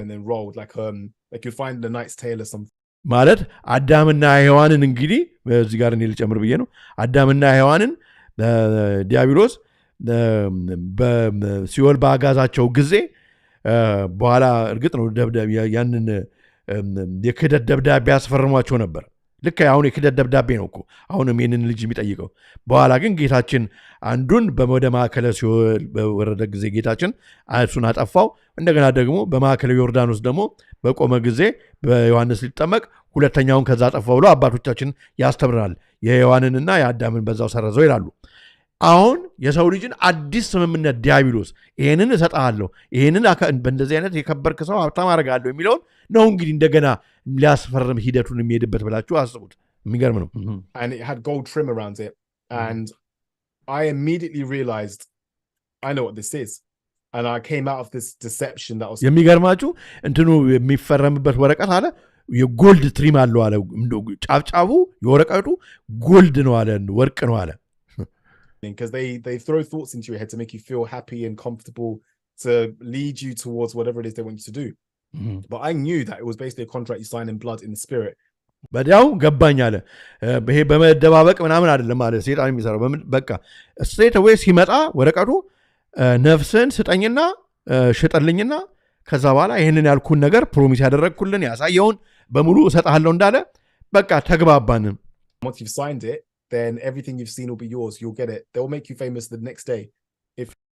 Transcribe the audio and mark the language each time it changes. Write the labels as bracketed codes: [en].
[en] and then rolled like you find the Knight's Tale or something [am] ማለት አዳምና ሔዋንን እንግዲህ እዚህ ጋር እኔ ልጨምር ብዬ ነው አዳምና ሔዋንን ዲያቢሎስ በሲኦል ባጋዛቸው ጊዜ በኋላ እርግጥ ነው ያንን የክህደት ደብዳቤ ያስፈርሟቸው ነበር ልክ አሁን የክህደት ደብዳቤ ነው እኮ አሁንም ይህንን ልጅ የሚጠይቀው በኋላ ግን ጌታችን አንዱን በወደ ማዕከለ ሲኦል በወረደ ጊዜ ጌታችን እሱን አጠፋው እንደገና ደግሞ በማዕከለ ዮርዳኖስ ደግሞ በቆመ ጊዜ በዮሐንስ ሊጠመቅ ሁለተኛውን ከዛ አጠፋው ብሎ አባቶቻችን ያስተምራል የሔዋንንና የአዳምን በዛው ሰረዘው ይላሉ አሁን የሰው ልጅን አዲስ ስምምነት ዲያቢሎስ ይሄንን እሰጣለሁ ይሄንን በእንደዚህ አይነት የከበርክ ሰው ሀብታም አደርጋለሁ የሚለውን ነው እንግዲህ እንደገና ሊያስፈርም ሂደቱን የሚሄድበት ብላችሁ አስቡት የሚገርም ነው [en] and it had gold trim around it and I immediately realized I know what this is and I came out of this deception that was [am] የሚገርማችሁ እንትኑ የሚፈረምበት ወረቀት አለ የጎልድ ትሪም አለው አለ ጫፍጫፉ የወረቀቱ ጎልድ ነው አለ ወርቅ ነው አለ [en] because they throw thoughts into your head to make you feel happy and comfortable to lead you towards whatever it is they want you to do but I knew that it was basically a contract you sign in blood in the spirit [am] በዲያው ገባኝ አለ ይሄ በመደባበቅ ምናምን አይደለም አለ ሰይጣን የሚሰራው በቃ ስትሬት አዌይ ሲመጣ ወረቀቱ ነፍስን ስጠኝና ሽጠልኝና ከዛ በኋላ ይሄንን ያልኩን ነገር ፕሮሚስ ያደረግኩልን ያሳየውን በሙሉ እሰጣለሁ እንዳለ በቃ ተግባባን [en] once you've signed it then everything you've seen will be yours you'll get it they'll make you famous the next day if